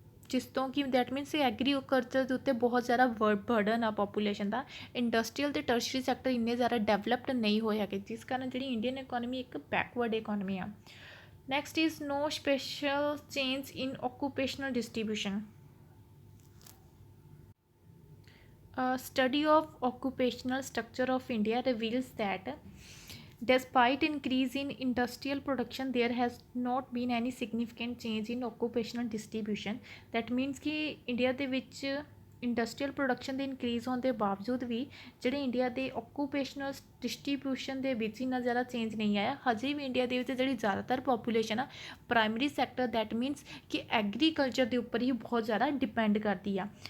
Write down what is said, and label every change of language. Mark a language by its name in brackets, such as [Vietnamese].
[Punjabi] ਜਿਸ ਤੋਂ ਕਿ [English] that means [Punjabi] ਐਗਰੀਕਲਚਰ ਦੇ ਉੱਤੇ ਬਹੁਤ ਜ਼ਿਆਦਾ ਬਰਡਨ ਆ ਪਾਪੂਲੇਸ਼ਨ ਦਾ। ਇੰਡਸਟਰੀਅਲ ਅਤੇ ਟਰਸ਼ਰੀ ਸੈਕਟਰ ਇੰਨੇ ਜ਼ਿਆਦਾ ਡਿਵੈਲਪਡ ਨਹੀਂ ਹੋਏ ਹੈਗੇ, ਜਿਸ ਕਾਰਨ ਜਿਹੜੀ ਇੰਡੀਅਨ ਇਕੋਨਮੀ ਇੱਕ ਬੈਕਵਰਡ ਇਕੋਨਮੀ ਆ। [English] Next is no special change in occupational distribution. A study of occupational structure of India reveals that despite increase in industrial production, there has not been any significant change in occupational distribution. That means [Punjabi] कि India ਦੇ ਵਿੱਚ industrial production ਦੇ increase ਹੋਣ ਦੇ ਬਾਵਜੂਦ ਵੀ ਜਿਹੜੇ India ਦੇ ਓਕੂਪੇਸ਼ਨਲ distribution ਦੇ ਵਿੱਚ ਇੰਨਾ ਜ਼ਿਆਦਾ ਚੇਂਜ ਨਹੀਂ ਆਇਆ। ਹਜੇ ਵੀ ਇੰਡੀਆ ਦੇ ਵਿੱਚ ਜਿਹੜੀ ਜ਼ਿਆਦਾਤਰ ਪੋਪੂਲੇਸ਼ਨ ਆ ਪ੍ਰਾਇਮਰੀ ਸੈਕਟਰ [English] that means [Punjabi] ਕਿ ਐਗਰੀਕਲਚਰ ਦੇ ਉੱਪਰ ਹੀ ਬਹੁਤ ਜ਼ਿਆਦਾ ਡਿਪੈਂਡ ਕਰਦੀ ਆ।